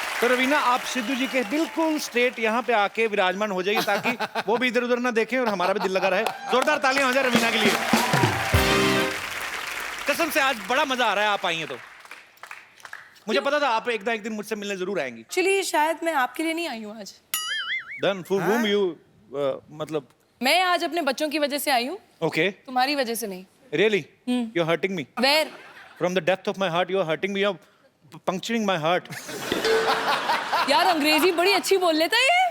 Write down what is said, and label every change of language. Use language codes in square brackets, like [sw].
[hi] तो रवीना आप सिद्धू जी के बिल्कुल स्ट्रेट यहाँ पे आके विराजमान हो जाइए ताकि वो भी इधर उधर ना देखें और हमारा भी दिल लगा रहे। जोरदार तालियां हो जाए रवीना के लिए। कसम से आज बड़ा मजा आ रहा है आप आई हैं तो। मुझे पता था आप एक दिन मुझसे मिलने जरूर आएंगी। चलिए शायद मैं आपके लिए नहीं आई हूँ आज। [en] Then for whom you [hi] मतलब मैं आज अपने बच्चों की वजह से आई हूँ। [en] Okay. [hi] तुम्हारी वजह से नहीं। [en] Really? You're hurting me. Where? From the depth of my heart, you're hurting me. You're puncturing my heart. [hi] यार अंग्रेजी बड़ी अच्छी बोल लेता है ये।